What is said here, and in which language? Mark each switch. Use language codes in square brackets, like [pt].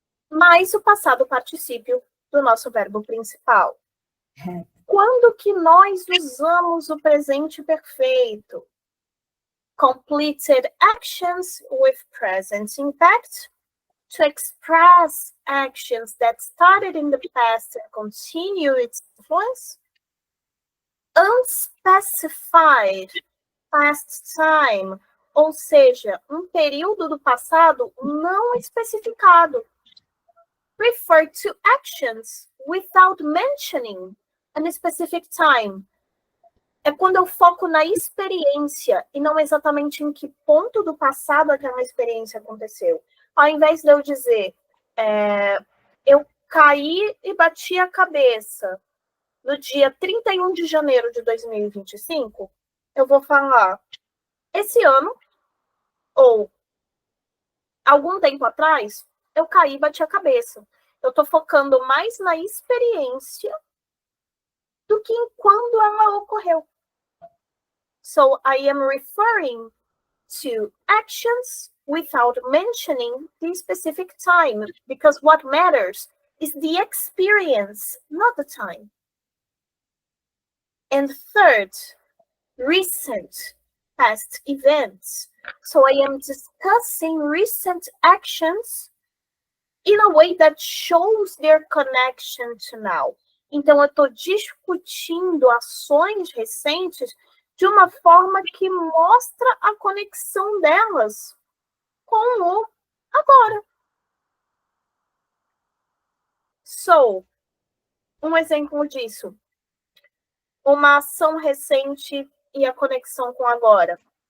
[pt] Mais o passado particípio do nosso verbo principal. Quando que nós usamos o presente perfeito? [en] Completed actions with present impact to express actions that started in the past and continue its influence. Unspecified past time, [pt] ou seja, um período do passado não especificado. [en] Refer to actions without mentioning a specific time. [pt] É quando eu foco na experiência e não exatamente em que ponto do passado aquela experiência aconteceu. Ao invés de eu dizer, eu caí e bati a cabeça no dia 31 de janeiro de 2025, eu vou falar, esse ano, ou algum tempo atrás, eu caí e bati a cabeça. Eu estou focando mais na experiência do que em quando ela ocorreu. [en] So I am referring to actions without mentioning the specific time, because what matters is the experience, not the time. And third, recent past events. So I am discussing recent actions in a way that shows their connection to now. [pt] Então, eu estou discutindo ações recentes de uma forma que mostra a conexão delas com o agora. [en] So, [pt] um exemplo disso. Uma ação recente e a conexão com agora.